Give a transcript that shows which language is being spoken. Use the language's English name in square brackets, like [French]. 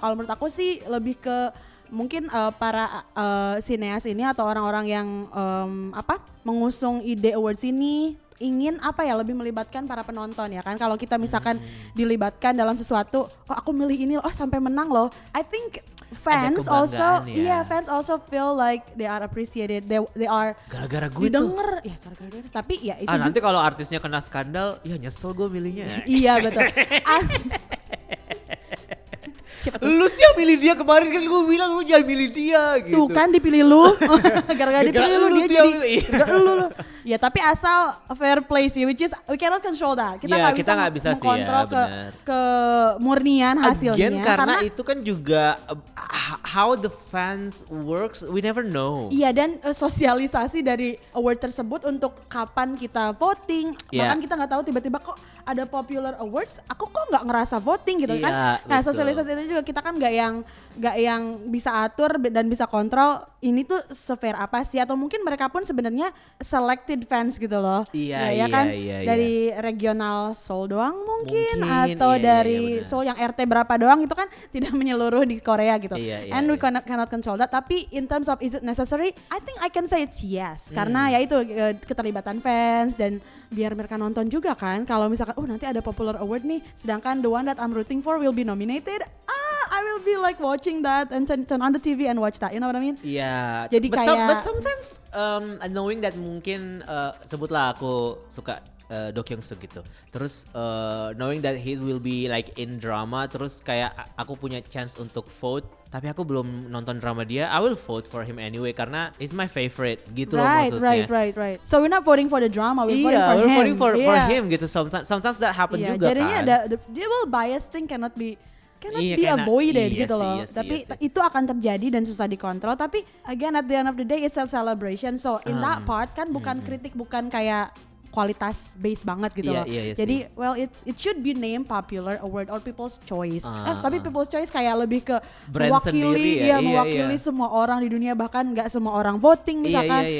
[Indonesian] Kalau menurut aku sih lebih ke mungkin para sineas ini atau orang-orang yang mengusung ide awards ini ingin lebih melibatkan para penonton ya kan. Kalau kita misalkan dilibatkan dalam sesuatu, aku milih ini sampai menang loh. [English] I think fans also feel like they are appreciated, they are [Indonesian] gara-gara gue didengar ya gara-gara. Tapi ya itu nanti kalau artisnya kena skandal ya nyesel gue milihnya. Iya betul. Lu sih yang milih dia kemarin kan gue bilang lu jangan milih dia gitu. Tuh kan dipilih lu. Gara-gara dipilih lu dia jadi lu. Ya tapi asal [English] fair play [Indonesian] sih, [English] which is we cannot control that. [Indonesian] Kita nggak bisa mengkontrol ke murnian hasilnya. Karena itu kan juga [English] how the fans works, we never know. [Indonesian] Iya, dan sosialisasi dari award tersebut untuk kapan kita voting. Bahkan kita nggak tahu tiba-tiba kok ada popular awards, aku kok nggak ngerasa voting gitu kan. Nah, sosialisasi itu juga kita kan nggak yang bisa atur dan bisa kontrol ini tuh se-fair apa sih, atau mungkin mereka pun sebenarnya selected fans gitu loh. Iya kan? Dari regional Seoul doang mungkin atau dari Seoul yang RT berapa doang, itu kan tidak menyeluruh di Korea gitu. [English] And we cannot control that. [Indonesian] Tapi [English] in terms of is it necessary, I think I can say it's yes. [Indonesian] Karena ya itu keterlibatan fans, dan biar mereka nonton juga kan. Kalau misalkan nanti ada [English] popular award [Indonesian] nih, sedangkan [English] the one that I'm rooting for will be nominated, I will be like watching that and turn on the TV and watch that, you know what I mean? [Indonesian] Iya. Jadi [English] but sometimes knowing that [Indonesian] mungkin sebutlah aku suka Do Kyung-suk gitu. Terus [English] knowing that he will be like in drama, [Indonesian] terus kayak aku punya [English] chance [Indonesian] untuk [English] vote, [Indonesian] tapi aku belum nonton drama dia, [English] I will vote for him anyway [Indonesian] karena [English] he's my favorite [Indonesian] gitu loh maksudnya. [English] Right. So we're not voting for the drama, we're voting for him. We're voting for him [Indonesian] gitu. [English] Sometimes that happen [Indonesian] juga jadinya kan. Jadinya [English] the will bias thing cannot be avoided [Indonesian] gitu loh. Tapi itu akan terjadi dan susah dikontrol. Tapi [English] again at the end of the day it's a celebration. So in that part [Indonesian] kan bukan kritik, bukan kayak kualitas base banget gitu loh. Jadi [English] it should be named popular award or people's choice. [Indonesian] Tapi people's choice kayak lebih ke mewakili semua orang di dunia, bahkan nggak semua orang voting misalkan.